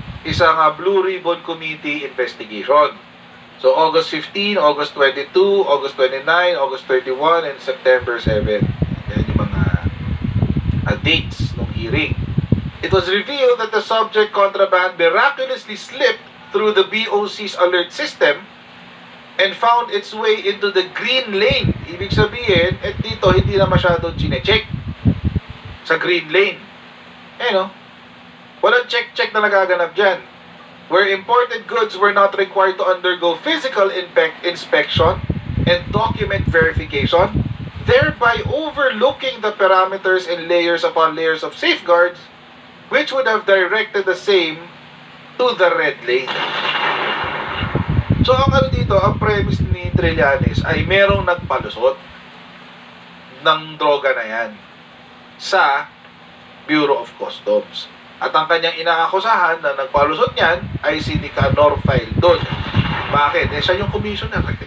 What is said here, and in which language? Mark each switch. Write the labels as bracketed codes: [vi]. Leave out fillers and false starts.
[en] isang Blue Ribbon Committee investigation. So, August 15, August 22, August 29, August 31, and September 7. [tl] Yan yung mga dates ng hearing. [en] It was revealed that the subject contraband miraculously slipped through the BOC's alert system and found its way into the green lane. [tl] Ibig sabihin, dito hindi na masyadong chinecheck sa green lane. Walang check-check na nagaganap dyan. [en] Where imported goods were not required to undergo physical inspection and document verification, thereby overlooking the parameters and layers upon layers of safeguards which would have directed the same to the red lane. [tl] So ang dito, ang premise ni Trillanes ay merong nagpalusot ng droga na yan sa Bureau of Customs. At ang kanyang inaakusahan na nagpalusot niyan ay si Nicanor Faildon. Bakit? Siya yung commissioner.